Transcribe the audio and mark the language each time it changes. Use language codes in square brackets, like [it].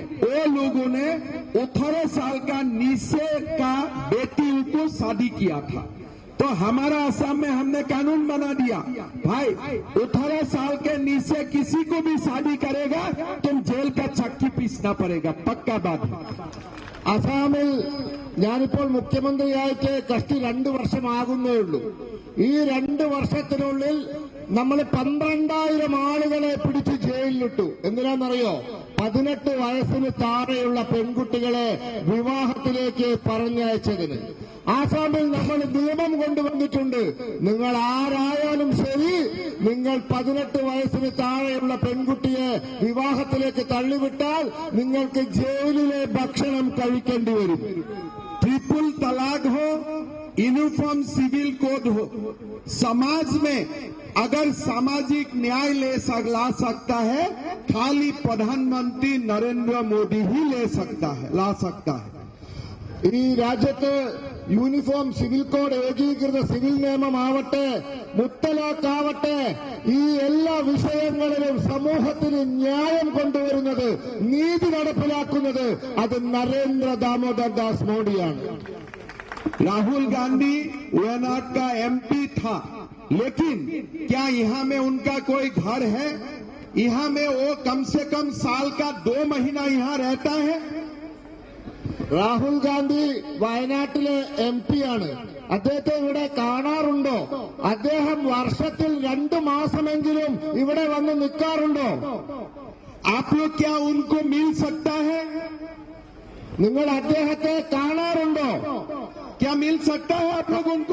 [hi] वो लोगों ने 18 साल का नीचे का बेटियों को शादी किया था। तो हमारा असम में हमने कानून बना दिया, भाई 18 साल के नीचे किसी को भी शादी करेगा तुम जेल का चक्की पीसना पड़ेगा, पक्का बात है। [ml] അസാമിൽ ഞാനിപ്പോൾ മുഖ്യമന്ത്രിയായിട്ട് കഷ്ടി 2 വർഷമാകുന്നേ ഉള്ളൂ. ഈ 2 വർഷത്തിനുള്ളിൽ നമ്മൾ 12,000 ആളുകളെ പിടിച്ച് ജയിലിലിട്ടു. എന്തിനാണെന്നറിയോ? 18 വയസ്സിന് താഴെയുള്ള പെൺകുട്ടികളെ വിവാഹത്തിലേക്ക് പറഞ്ഞയച്ചതിന്. ആസാമിൽ നമ്മൾ നിയമം കൊണ്ടുവന്നിട്ടുണ്ട്. നിങ്ങൾ ആരായാലും ശരി, നിങ്ങൾ 18 വയസ്സിന് താഴെയുള്ള പെൺകുട്ടിയെ വിവാഹത്തിലേക്ക് തള്ളിവിട്ടാൽ നിങ്ങൾക്ക് ജയിലിലെ ഭക്ഷണം കഴിക്കേണ്ടി വരും. [hi] ट्रिपल तलाक हो, यूनिफॉर्म सिविल कोड हो, समाज में अगर सामाजिक न्याय ला सकता है, खाली प्रधानमंत्री नरेंद्र मोदी ही ला सकता है। [ml] ഈ രാജ്യത്ത് യൂണിഫോം സിവിൽ കോഡ്, ഏകീകൃത സിവിൽ നിയമമാവട്ടെ, മുത്തലാഖാവട്ടെ, ഈ എല്ലാ വിഷയങ്ങളിലും സമൂഹത്തിന് ന്യായം കൊണ്ടുവരുന്നത്, നീതി നടപ്പിലാക്കുന്നത് അത് നരേന്ദ്ര ദാമോദർ ദാസ് മോഡിയാണ്. [hi] राहुल गांधी वायनाड का एमपी था, लेकिन क्या यहाँ में उनका कोई घर है? यहाँ में वो कम से कम साल का 2 महीना यहाँ रहता है। [ml] രാഹുൽ ഗാന്ധി വയനാട്ടിലെ MP ആണ്. അദ്ദേഹത്തെ ഇവിടെ കാണാറുണ്ടോ? അദ്ദേഹം വർഷത്തിൽ 2 മാസമെങ്കിലും ഇവിടെ വന്ന് നിൽക്കാറുണ്ടോ? [hi] आप लोग क्या उनको मिल सकता है? [ml] നിങ്ങൾ അദ്ദേഹത്തെ കാണാറുണ്ടോ? [hi] क्या मिल सकता है आप लोग उनको?